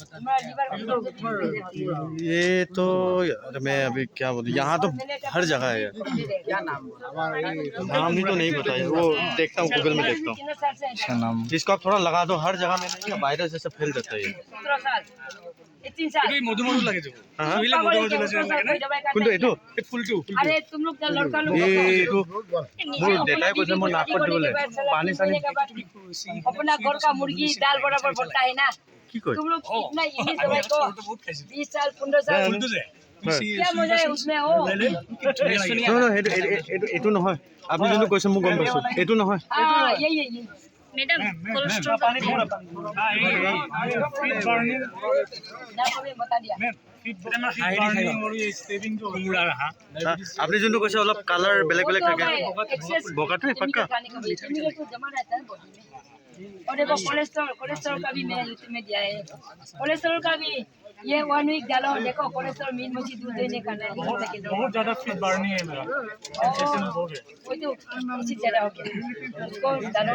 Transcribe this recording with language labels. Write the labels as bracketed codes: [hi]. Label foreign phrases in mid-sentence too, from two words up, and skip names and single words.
[hi] ये तो यार मैं अभी क्या बोलूँ, यहाँ तो हर जगह है यार। क्या नाम? नाम ही तो नहीं पता है, वो देखता हूँ गूगल में देखता हूँ नाम। इसको आप थोड़ा लगा दो, हर जगह में नहीं, वायरस जैसे फैल जाता है ये। 17 साल 3 साल [as] মধু মধু লাগে যে [hi] हाँ [as] শুইলে মধু মধু লাগে না কোনটো এইটো ফুলটো [hi] अरे तुम लोग तो लड़का लोग [as] এইটো মোৰ দেউতাই কৈছে মোৰ নাকত দিবলৈ পানী চানী [hi] अपना घर का मुर्गी दाल बराबर बनता है ना। [as] কি কয় [hi] तुम लोग इतना इंग्लिश दवाई को 20 साल 15 साल क्या मजा है उसमें? ओ [as] নহয় এইটো নহয়, আপুনি যোনটো কৈছে মোক গম পাইছোঁ, এইটো নহয়। [hi] हाँ यही [en] madam cholesterol [hi] ना हमें बता दिया। [as] আপুনি যোনটো কৈছে অলপ কালাৰ বেলেগ বেলেগ থাকে, एक्सेस বগাটোৱে পাক্কা। [hi] खाने का भी केमिकल तो जमा रहता है बॉडी में। और देखो कोलेस्ट्रॉल का भी मैंने यूट्यूब में दिया है, कोलेस्ट्रॉल का भी ये 1 वीक डालो, देखो कोलेस्ट्रॉल मीट मछली दूध देने का नहीं बहुत ज्यादा फीट बढ़नी है मेरा वो तो इसी ज्यादा हो गया उसको डालो।